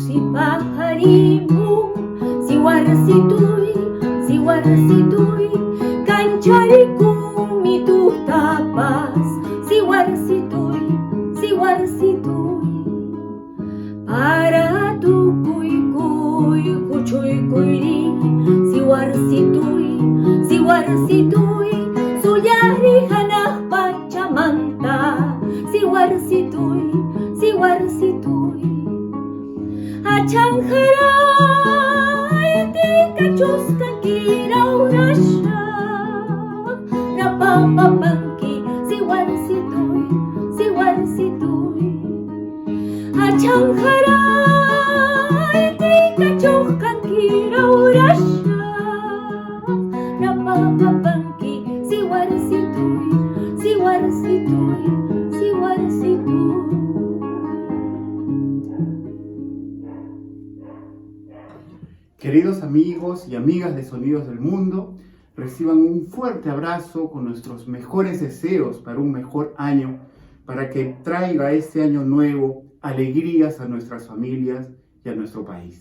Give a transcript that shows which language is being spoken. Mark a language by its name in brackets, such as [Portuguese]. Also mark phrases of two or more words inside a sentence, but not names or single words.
[Quechua] pajarimu, siwarsituy, kancharikumi tu tapas, siwarsituy, para tu kuy kuchuy kuyri, siwarsituy, suyari hanaq pachamanta, siwarsituy, achanjaray tikachusqanki rawrasha, rapapapanki, siwarsituy, achanjaray tikachusqanki rawrasha, rapapapanki, siwarsituy. [Spanish] Queridos amigos y amigas de Sonidos del Mundo, reciban un fuerte abrazo con nuestros mejores deseos para un mejor año, para que traiga este año nuevo alegrías a nuestras familias y a nuestro país.